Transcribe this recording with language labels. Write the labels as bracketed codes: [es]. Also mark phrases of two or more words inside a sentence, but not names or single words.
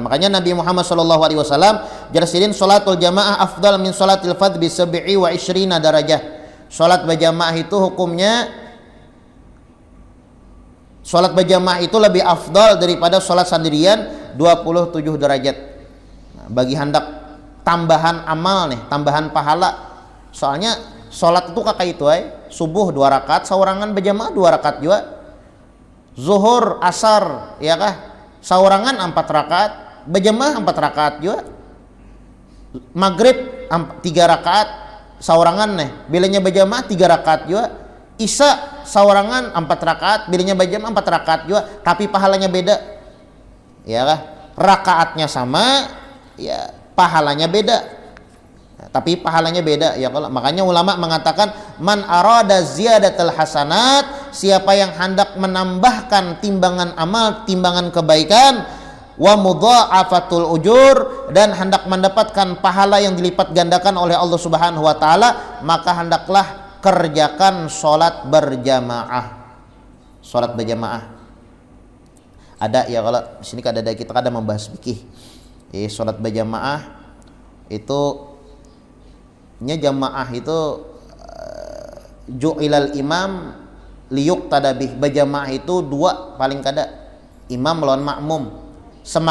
[id] Makanya Nabi Muhammad SAW jelasin [ar] sholatul jamaah afdal min sholatil fadh bi 27 darajah. [id] Sholat berjamaah itu hukumnya, sholat berjamaah itu lebih afdal daripada sholat sendirian 27 derajat. Nah, bagi hendak tambahan amal nih, tambahan pahala. Soalnya sholat itu kakak itu subuh 2 rakaat, saurangan berjamaah 2 rakaat juga. Zuhur, asar, ya kah? Saurangan 4 rakaat, berjamaah 4 rakaat juga. Maghrib 3 rakaat, saurangan nih, bilanya berjamaah 3 rakaat juga. Isya saurangan 4 rakaat, bilanya berjamaah 4 rakaat juga, tapi pahalanya beda. Ya kah? Rakaatnya sama, ya pahalanya beda. Tapi pahalanya beda ya kalau. Makanya ulama mengatakan [ar] man arada ziyadatul hasanat, [id] siapa yang hendak menambahkan timbangan amal, timbangan kebaikan, [ar] wa mudha'afatul ujur, [id] dan hendak mendapatkan pahala yang dilipat gandakan oleh Allah [ar] Subhanahu wa taala, [id] maka hendaklah kerjakan salat berjamaah. Salat berjamaah. Ada ya kalau di sini kada ada, kita kada membahas fikih. Salat berjamaah itu jamaah itu [ar] ju'ilal imam liyuqtadabih. [id] Berjamaah itu 2 paling kada, imam lawan makmum.